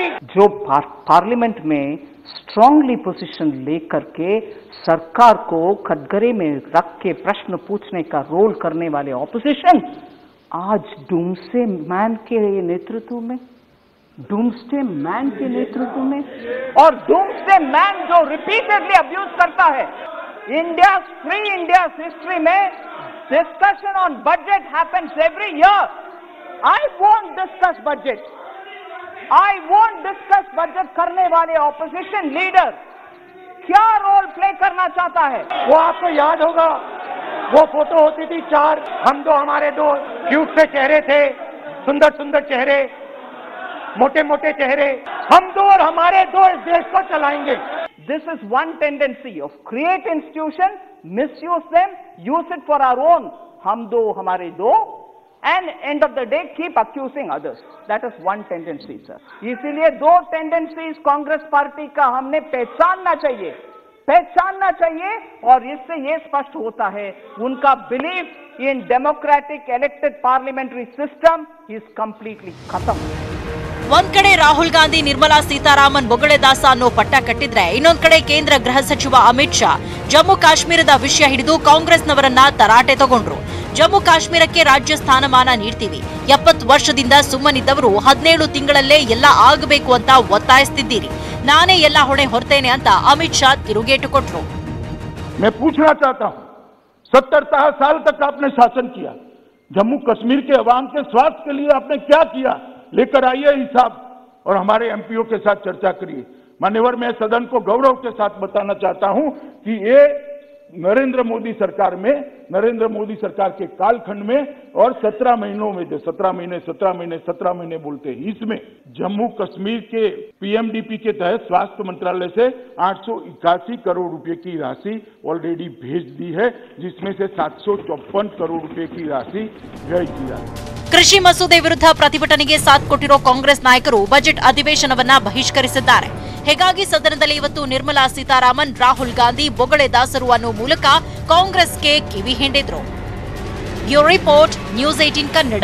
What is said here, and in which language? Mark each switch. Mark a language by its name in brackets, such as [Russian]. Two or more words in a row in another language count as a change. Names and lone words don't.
[Hindi] जो पार्लियामेंट में [English] strongly position [Hindi] लेकर के सरकार को कटघरे में रख के प्रश्न पूछने का रोल करने वाले ऑपोजिशन आज [English] doomsday man [Hindi] के नेतृत्व में और [English] doomsday man [Hindi] जो [English] repeatedly abuse [Hindi] करता है. [English] India free India history में discussion on budget happens every year. I won't discuss budget. I won't discuss budget [Hindi] करने वाले ऑपोजिशन लीडर क्या रोल प्ले करना चाहता है. वो आपको याद होगा, वो फोटो होती थी 4 हम दो हमारे दो क्यूट से चेहरे थे, सुंदर सुंदर चेहरे, मोटे मोटे चेहरे. हम दो और हमारे दो इस देश को चलाएंगे. [English] This is one tendency of create institution, misuse them, use it for our own. [Hindi] हम दो हमारे दो [English] and end of the day keep accusing others. That is one tendency, sir. [Hindi] इसीलिए दो tendencies कांग्रेस पार्टी का हमने पहचानना चाहिए और इससे ये स्पष्ट होता है उनका [English] belief in democratic elected parliamentary system is completely [Hindi] खत्म. [Kannada] ಒಂದ್ ಕಡೆ ರಾಹುಲ್ ಗಾಂಧಿ ನಿರ್ಮಲಾ ಸೀತಾರಾಮನ್ ಬೊಗಳೆದಾಸ ಅನ್ನೋ ಪಟ್ಟ ಕಟ್ಟಿದ್ರೆ, ಇನ್ನೊಂದ್ ಕಡೆ ಕೇಂದ್ರ ಗೃಹ ಸಚಿವ ಅಮಿತ್ ಶಾ ಜಮ್ಮು ಕಾಶ್ಮೀರದ ವಿಷಯ ಹಿಡಿದು ಕಾಂಗ್ರೆಸ್ನವರನ್ನ ತರಾಟೆ ತಗೊಂಡ್ರು. ಜಮ್ಮು ಕಾಶ್ಮೀರಕ್ಕೆ ರಾಜ್ಯ ಸ್ಥಾನಮಾನ ನೀಡ್ತೀವಿ, 70 ವರ್ಷದಿಂದ ಸುಮ್ಮನಿದ್ದವರು 17 ತಿಂಗಳಲ್ಲೇ ಎಲ್ಲ ಆಗಬೇಕು ಅಂತ ಒತ್ತಾಯಿಸ್ತಿದ್ದೀರಿ, ನಾನೇ ಎಲ್ಲ ಹೊಣೆ ಹೊರ್ತೇನೆ ಅಂತ ಅಮಿತ್ ಶಾ ತಿರುಗೇಟು ಕೊಟ್ರು. [Hindi] मैं पूछना चाहता हूं, 70 साल तक आपने शासन किया, जम्मू कश्मीर के अवाम के स्वास्थ्य के लिए आपने क्या किया? लेकर आइए हिसाब और हमारे एमपीओ के साथ चर्चा करिए. मान्यवर, मैं सदन को गौरव के साथ बताना चाहता हूं कि ये नरेंद्र मोदी सरकार के कालखंड में और 17 महीनों में, जो 17 महीने बोलते हैं, इसमें जम्मू कश्मीर के पीएमडीपी के तहत स्वास्थ्य मंत्रालय से 881 करोड़ रुपए की राशि ऑलरेडी भेज दी है, जिसमें से 754 करोड़ रुपए की राशि व्यय किया. [Kannada] ಕೃಷಿ ಮಸೂದೆ ವಿರುದ್ಧ ಪ್ರತಿಭಟನೆಗೆ ಸಾಥ್ ಕೊಟ್ಟಿರೋ ಕಾಂಗ್ರೆಸ್ ನಾಯಕರು ಬಜೆಟ್ ಅಧಿವೇಶನವನ್ನ ಬಹಿಷ್ಕರಿಸಿದ್ದಾರೆ. ಹೀಗಾಗಿ ಸದನದಲ್ಲಿ ಇವತ್ತು ನಿರ್ಮಲಾ ಸೀತಾರಾಮನ್ ರಾಹುಲ್ ಗಾಂಧಿ ಬೊಗಳೆದಾಸರು ಅನ್ನೋ ಮೂಲಕ ಕಾಂಗ್ರೆಸ್ಗೆ ಕಿವಿ ಹಿಂಡಿದ್ರು. [English] bureau report, [Kannada] ನ್ಯೂಸ್ 18 ಕನ್ನಡ.